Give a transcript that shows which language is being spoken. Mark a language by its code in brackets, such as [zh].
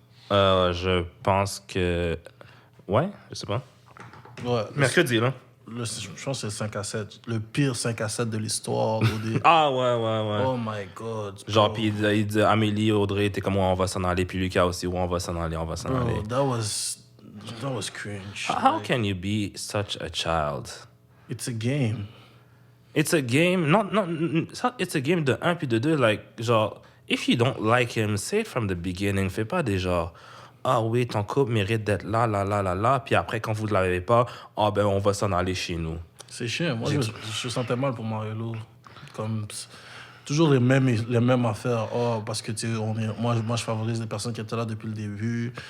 [fr] Je pense que... Ouais, je sais pas. Ouais. Mercredi, là. Je pense que c'est le 5-7. Le pire 5-7 de l'histoire. Ah, ouais. [en] Oh my God. [fr] Genre, puis il dit Amélie, Audrey, t'es comme, ouais, on va s'en aller. Puis Lucas aussi, ouais, on va s'en aller. [en] Bro, that was cringe. How can you be such a child? It's a game. It's a game. Non, it's a game [fr] de 1 puis de 2. [en] Like, genre, if you don't like him, say it from the beginning. [fr] Fais pas des genre, ah oui, ton couple mérite d'être là. Puis après, quand vous ne l'avez pas, ah ben, on va s'en aller chez nous. C'est chiant. Moi, je sentais mal pour Marie-Lou. Comme, toujours les mêmes affaires. Oh, parce que, tu sais, moi, je favorise les personnes qui étaient là depuis le début.